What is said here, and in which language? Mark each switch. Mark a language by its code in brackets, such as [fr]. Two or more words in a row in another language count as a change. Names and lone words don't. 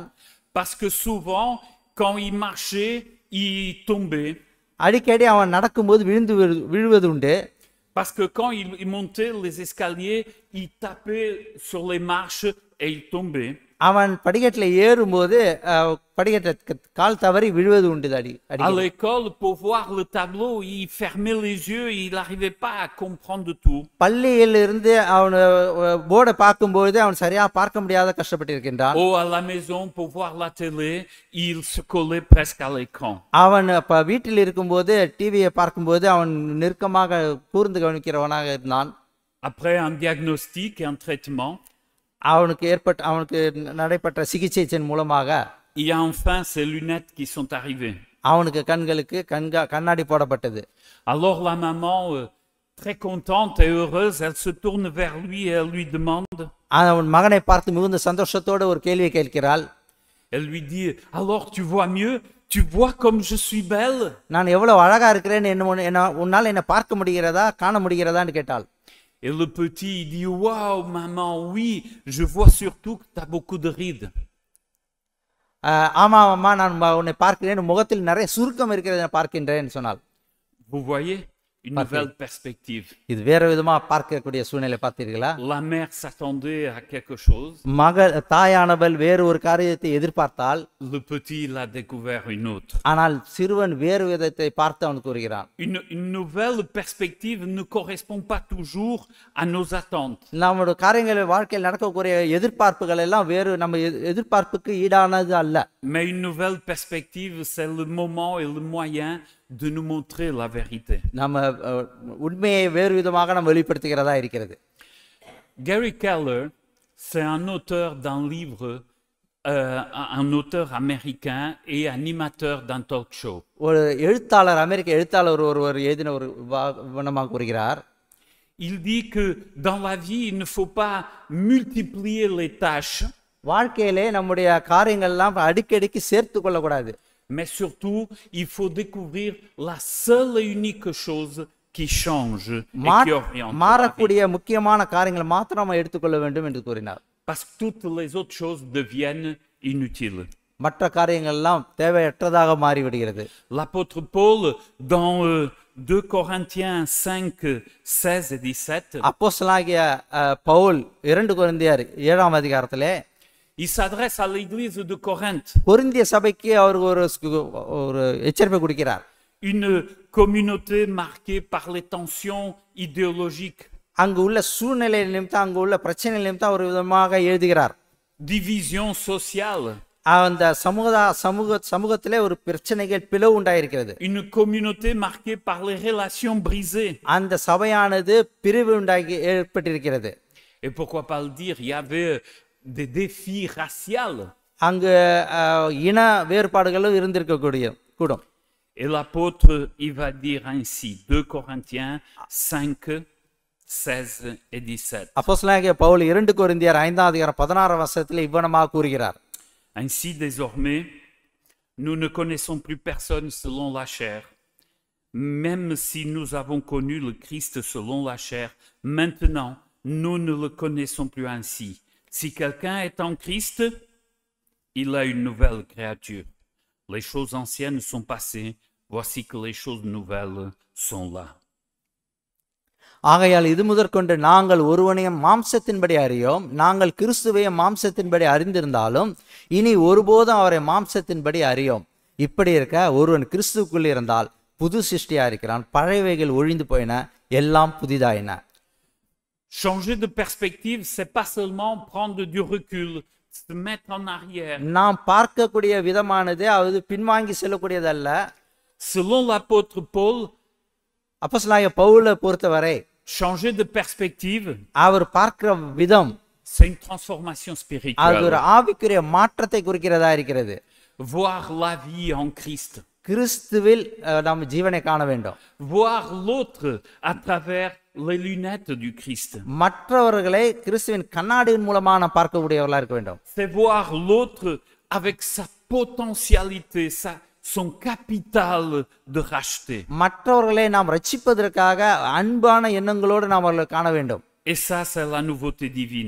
[fr] Parce que souvent quand il marchait, il tombait. [ta] அடிக்கடி அவன் நடக்கும்போது விழுவது உண்டு. [fr] Parce que quand il montait les escaliers, il tapait sur les marches et il tombait. [ta] அவன் படிக்கட்டில் ஏறும்போது படிக்கட்டை கால் தவறி விழுவது உண்டு. [fr] À l'école, pour voir le tableau, il fermait les yeux, il n'arrivait pas à comprendre tout. [ta] பள்ளியில் இருந்து அவன் போர்டை பார்க்கும்போது அவன் சரியா பார்க்க முடியாத கஷ்டப்பட்டிருக்கின்றான். [fr] Ou à la maison, pour voir la télé, il se collait presque à l'écran. [ta] அவன் வீட்டில் இருக்கும்போது டிவியை பார்க்கும்போது அவன் நெருக்கமாக கூர்ந்து கவனிக்கிறவனாக இருந்தான். [fr] Après un diagnostic et un traitement, [ta] அவனுக்கு நடைபெற்ற சிகிச்சையின் மூலமாக [fr] il y a enfin ces lunettes qui sont arrivées. [ta] அவனுக்கு கண்களுக்கு கண்ணாடி போடப்பட்டது. [fr] Alors la maman, très contente et heureuse, elle se tourne vers lui et elle lui demande. [ta] அவன் மகனை பார்த்து மிகுந்த சந்தோஷத்தோடு ஒரு கேள்வி கேட்கிறாள். [fr] Elle lui dit, alors tu vois mieux, tu vois comme je suis belle. [ta] நான் எவ்வளவு அழகா இருக்கிறேன், உன்னால் என்ன பார்க்க முடிகிறதா, காண முடிகிறதான்னு கேட்டாள். [fr] Et le petit, il dit, waouh, maman, oui, je vois surtout que tu as beaucoup de rides. [ta] ஆமா அம்மா, நான் உன்னை பார்க்கிறேன், உன் முகத்தில் நிறைய சுருக்கம் இருக்கிறதை நான் பார்க்கின்றேன் சொன்னாள். [fr] Vous voyez, une nouvelle perspective. [ta] இது வேற விதமா பார்க்கக்கூடிய சூழ்நிலை பார்த்தீர்களா? [fr] La mère s'attendait à quelque chose. [ta] தாயானவள் வேறு ஒரு காரியத்தை எதிர்பார்த்தால், [fr] Le petit, il a découvert une autre. [ta] ஆனால் சிறுவன் வேறு விதத்தை பார்த்து அவன் கூறுகிறான். [fr] Une nouvelle perspective ne correspond pas toujours à nos attentes. [ta] நம்முடைய காரியங்கள் வாழ்க்கையில் நடக்கக்கூடிய எதிர்பார்ப்புகள் எல்லாம் வேறு நம்ம எதிர்பார்ப்புக்கு ஈடானது அல்ல. [fr] Mais une nouvelle perspective, c'est le moment et le moyen de nous montrer la vérité. [ta] நம்ம உண்மையை வேறு விதமாக நம்ம வெளிப்படுத்துகிறதா இருக்கிறது. [fr] Gary Keller, c'est un auteur d'un livre, un auteur américain et animateur d'un [en] talk show. [ta] ஒரு எழுத்தாளர், அமெரிக்க எழுத்தாளர் ஒருவர் எழுதின ஒரு வண்ணமாக கூறுகிறார். [fr] Il dit que dans la vie, il ne faut pas multiplier les tâches. [ta] வாழ்க்கையிலே நம்முடைய காரியங்கள் எல்லாம் அடிக்கடிக்கு சேர்த்து கொள்ளக்கூடாது. [fr] Mais surtout, il faut découvrir la seule et unique chose qui change et qui oriente. [ta] மாறக்கூடிய முக்கியமான காரியங்களை மாத்திரம் நம்ம எடுத்துக்கொள்ள வேண்டும் என்று கூறினார். [fr] Parce que toutes les autres choses deviennent inutiles. [ta] மற்ற காரியங்கள் எல்லாம் தேவையற்றதாக மாறிவிடுகிறது. [fr] L'apôtre Paul, dans 2 Corinthiens 5, 16 et 17, [ta] அப்போஸ்தலனாகிய பவுல் 2 கொரிந்தியர் 7ஆம் அதிகாரத்திலே [fr] il s'adresse à l'église de Corinthe. [ta] கொரிந்திய சபைக்கு அவர் ஒரு எச்சரிப்பை கொடுக்கிறார். [fr] Une communauté marquée par les tensions idéologiques. [ta] அங்கு உள்ள சூழ்நிலை நிமித்தம், அங்கு உள்ள பிரச்சனை நிமித்தம் ஒரு விதமாக எழுதுகிறார். [fr] Division sociale. [ta] அந்த சமூகத்திலே ஒரு பிரச்சனைகள் பிளவு உண்டாயிருக்கிறது. [fr] Une communauté marquée par les relations brisées. [ta] அந்த சபையானது பிரிவு உண்டாகி ஏற்பட்டிருக்கிறது. [fr] Et pourquoi pas le dire, il y avait des défis raciaux. [ta] அங்கு இன வேறுபாடுகளும் கூடும். [fr] Et l'apôtre, il va dire ainsi, 2 Corinthiens 5, 16 et 17. [ta] அப்போஸ்தலனாகிய பவுல் 2 கொரிந்தியர் 5ஆம் அதிகாரம் 16ஆம் வசனத்தில் இவ்வண்ணமாக கூறுகிறார். [fr] Ainsi désormais, nous ne connaissons plus personne selon la chair. Même si nous avons connu le Christ selon la chair, maintenant, nous ne le connaissons plus ainsi. Si quelqu'un est en Christ, il a une nouvelle créature. Les choses anciennes sont passées, voici que les choses nouvelles sont là. [ta] ஆகையால் இது முதற்கொண்டு நாங்கள் ஒருவனையும் மாம்சத்தின்படி அறியோம், நாங்கள் கிறிஸ்துவையும் மாம்சத்தின்படி அறிந்திருந்தாலும் இனி ஒருபோதும் அவரை மாம்சத்தின்படி அறியோம். இப்படி இருக்க ஒருவன் கிறிஸ்துவுக்குள் இருந்தால் புது சிருஷ்டியா இருக்கிறான், பழையவைகள் ஒழிந்து போயின, எல்லாம் புதிதாயின. [fr] Changer de perspective, c'est pas seulement prendre du recul, se mettre en arrière. [ta] நாம் பார்க்கக்கூடிய விதமானது அது பின்வாங்கி செல்லக்கூடியதல்ல. [fr] Selon l'apôtre Paul, [ta] அப்போஸ்தலனாகிய பவுலை பொறுத்தவரை [fr] changer de perspective, [ta] அவர் பார்க்கிற விதம் [fr] c'est une transformation [ta] அது [fr] spirituelle. [ta] ஒரு ஆவிக்குரிய மாற்றத்தை குறிக்கிறதா இருக்கிறது. [fr] Voir la vie en Christ. [ta] கிறிஸ்துவில் நாம் ஜீவனை காண வேண்டும். [fr] Voir l'autre à travers les lunettes du Christ. [ta] மற்றவர்களை கிறிஸ்துவின் கண்ணாடியின் மூலமா நாம் பார்க்கக்கூடியவர்களா இருக்க வேண்டும். [fr] C'est voir l'autre avec sa potentialité, son capital de racheter. [ta] மற்றவர்களை நாம் ரட்சிப்பதற்காக அன்பான எண்ணங்களோடு நாம் அவர்களை காண வேண்டும். [fr] Et ça, c'est la nouveauté divine.